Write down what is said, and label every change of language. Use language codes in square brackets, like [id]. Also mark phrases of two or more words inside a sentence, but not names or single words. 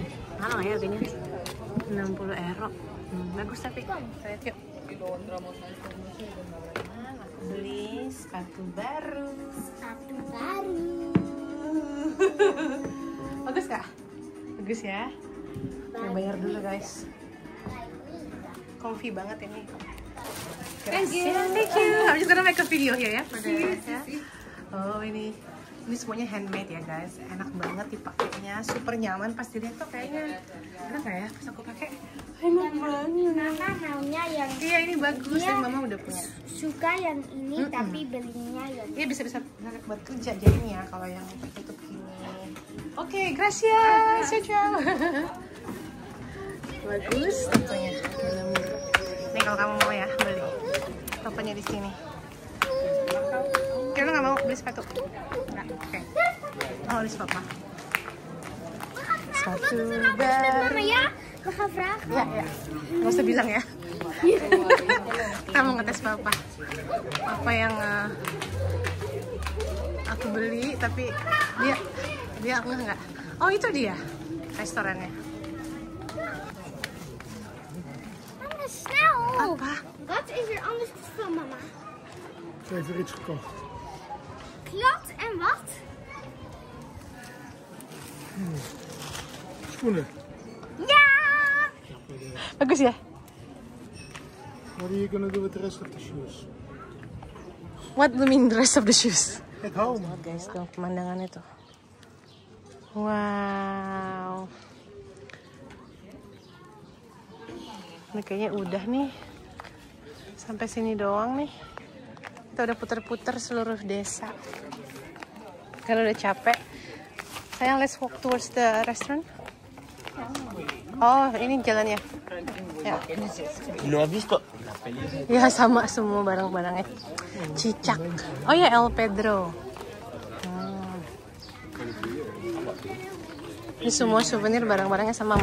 [id] Mahal ya harganya? 60 euro. Bagus tapi. Lihat yuk. Aku beli sepatu baru. Bagus kak? Bagus ya. Kita bayar dulu guys. Comfy banget ini. [en] Thank you. I'm just gonna make a video here ya. [id] Oh ini semuanya handmade ya guys. Enak banget dipakainya, super nyaman. Pas dilihat tuh kayaknya enak nggak ya? Pas aku pakai enak banget. Mama maunya yang Iya ini bagus dan mama udah punya. suka yang ini tapi belinya yang Iya bisa buat kerja jadinya kalau yang tutup gini. Oke, gracias. Ciao. Bagus tokonya. Nih kalau kamu mau ya beli tokonya di sini. Kira nggak mau beli sepatu? Nggak. Oke. Oh, beli sepatu. Sepatu baru. Mama ya, [nl] we gaan vragen. [id] Ya. Nggak usah bilang ya. Kita mau ngetes papa. Apa yang aku beli tapi dia enggak. Oh itu dia restorannya. Mama, snel. Apa? [nl] Wat is er anders van mama? Ik heb er iets gekocht. Glad en wat? Schoenen. Ja! [id] Bagus ya? [en] What are you gonna do with the rest of the shoes? What do you mean the rest of the shoes? [nl] Ik hou hem. [id] Guys, tuh pemandangannya tuh. Wow. Ini kayaknya udah nih. Sampai sini doang nih. Kita udah puter-puter seluruh desa. Karena udah capek. Sayang, [en] let's walk towards the restaurant. [id] Oh, ini jalannya. Ya. [es] No has visto? [id] Ya sama semua barang-barangnya. Cicak. Oh ya El Pedro. Ini semua souvenir barang-barangnya sama.